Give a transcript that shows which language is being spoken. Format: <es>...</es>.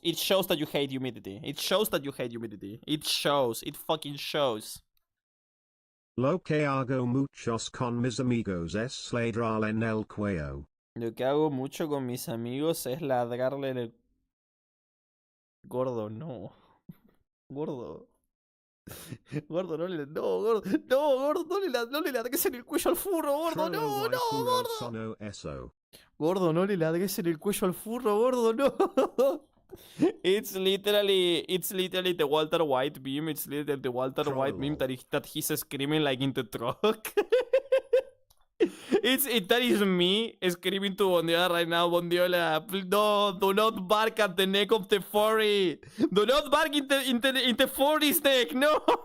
<en>It shows that you hate humidity. It shows that you hate humidity. It shows. It fucking shows.</en> <es>Lo que hago muchos con mis amigos es ladrar en el cuello. Lo que hago mucho con mis amigos es ladrarle en el... Gordo, no. Gordo. Gordo, no le... No, gordo. No, gordo, no le ladres en el cuello al furro, gordo. No, gordo. Gordo, no le ladres en el cuello al furro, gordo, no.</es> <en>It's literally the Walter White meme. It's literally the Walter White meme that he's screaming like in the truck. That is me screaming to Bondiola right now. Bondiola, no, do not bark at the neck of the furry. Do not bark in the furry's neck, no.</en>